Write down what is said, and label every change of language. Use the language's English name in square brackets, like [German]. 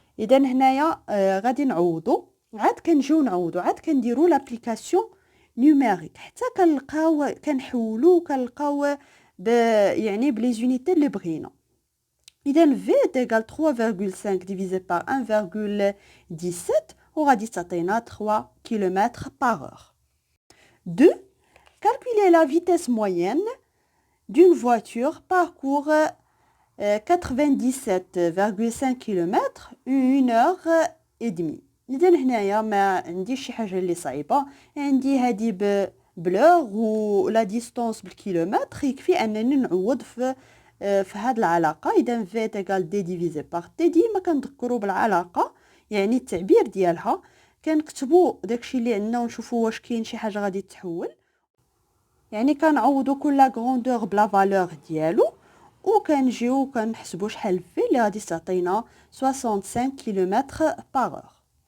[Arabic] اذا هنايا غادي نعوضوا عاد نعوضوا عاد كنديروا لابليكاسيون نيميريك حتى كنلقاو كنحولوا كنلقاو يعني بلي زونيتي اللي بغينا. [French] اذا v est égal 3,5 divisé par 1,17 [Arabic] وغادي تعطينا [French] 3 km par heure. 2. Calculer la vitesse moyenne d'une voiture parcourt 97,5 km en 1 heure et demie. [Arabic] إذا هنايا ما عنديش شي حاجة اللي صعيبة، عندي هادي بلوغ و لا ديستونس بالكيلومتر، يكفي أنني نعوض في هاد العلاقة. إذا v تيغال d [French] divisé par t، [Arabic] ديما كنذكروا بالعلاقة يعني التعبير ديالها، كنكتبوا داكشي اللي عندنا ونشوفوا واش كاين شي حاجة غادي تحول، يعني كنعوضوا كل غروندور بلا فالور ديالو وكنجيو كنحسبوا شحال في اللي غادي تعطينا 65 [French] km par heure.